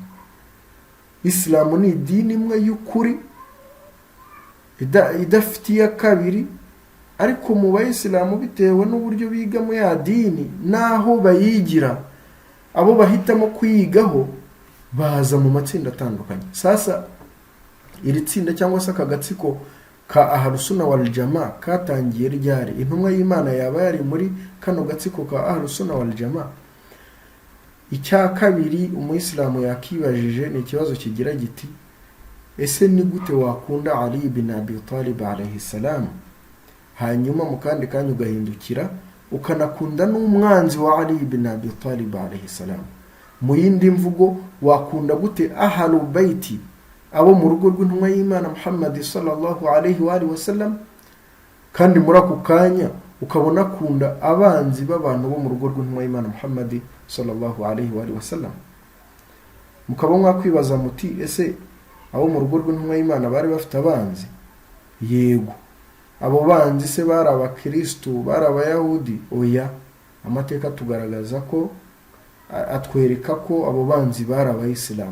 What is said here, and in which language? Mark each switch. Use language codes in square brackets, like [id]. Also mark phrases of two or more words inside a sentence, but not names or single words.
[rw] Islamu ni idini imwe y'ukuri idafitiye kabiri, ariko mu bayisilamu bitewe n'uburyo bigamo ya dini naho bayigira, abo bahitamo kuyigaho baza mu matsinda atandukanye. Sasa iri tsinda cyangwa se akagatsiko ka ahlu sunna wal jamaa katangiye ryari? Intumwa y'Imana yaba yari muri kano gatsiko ka ahlu sunna wal jamaa? Icya kabiri umuyisilamu yakibajije ni ikibazo kigira giti, ese ni gute wakunda Ali ibn Abi Talib [ar] عليه السلام, [rw] hanyuma mu kandi kanya ugahindukira ukanakunda n'umwanzi wa Ali ibn Abi Talib [ar] عليه السلام? [rw] Mu yindi mvugo, wakunda gute ahlu baiti, abo mu rugo rw'intumwa y'Imana Muhammad [ar] صلى الله عليه وسلم, [rw] kandi muri ako kanya ukabona kunda abanzi b'abantu bo mu rugo rw'intumwa y'Imana Muhammad [ar] صلى الله عليه وسلم? [rw] Mukaba mwakwibaza muti, ese abo mu rugo rw'intumwa y'Imana bari bafite abanzi? Yego. Abo banzi se bari abakristo, bari abayahudi? Oya. Amateka tugaragaza ko, atwereka ko abo banzi bari abayisilamu.